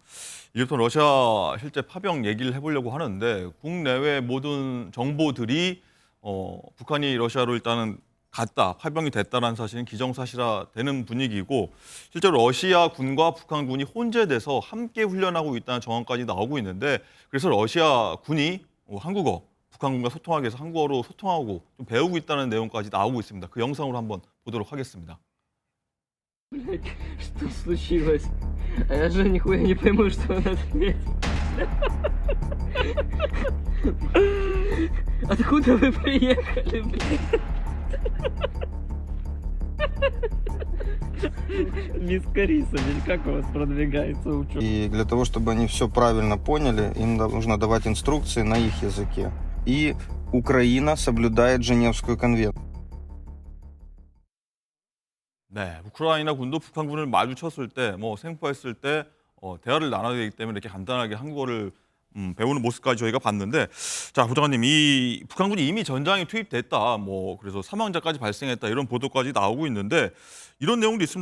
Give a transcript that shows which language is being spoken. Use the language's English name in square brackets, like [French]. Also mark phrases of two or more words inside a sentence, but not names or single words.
[Korean] 이제부터 러시아 실제 파병 얘기를 해보려고 하는데 국내외 모든 정보들이 북한이 러시아로 일단은 갔다, 파병이 됐다는 사실은 기정사실화되는 분위기고 실제로 러시아 군과 북한 군이 혼재돼서 함께 훈련하고 있다는 정황까지 나오고 있는데 그래서 러시아 군이 한국어, 북한 군과 소통하기 위해서 한국어로 소통하고 좀 배우고 있다는 내용까지 나오고 있습니다. 그 영상으로 한번 보도록 하겠습니다. [Russian] Блядь, что случилось? А я же нихуя не пойму, что он ответит. Откуда вы приехали, блядь? Миска риса, блядь, как у вас продвигается учёба? И для того, чтобы они все правильно поняли, им нужно давать инструкции на их языке. И Украина соблюдает Женевскую конвенцию. [Korean] 네, 우크라이나 군도 북한 군을 마주쳤을 때, 생포했을 때 대화를 나눠야 되기 때문에 이렇게 간단하게 한국어를 배우는 모습까지 저희가 봤는데, 자, 부장관님, 이 북한 군이 이미 전장에 투입됐다, 그래서 사망자까지 발생했다 이런 보도까지 나오고 있는데 이런 내용도 있습니다.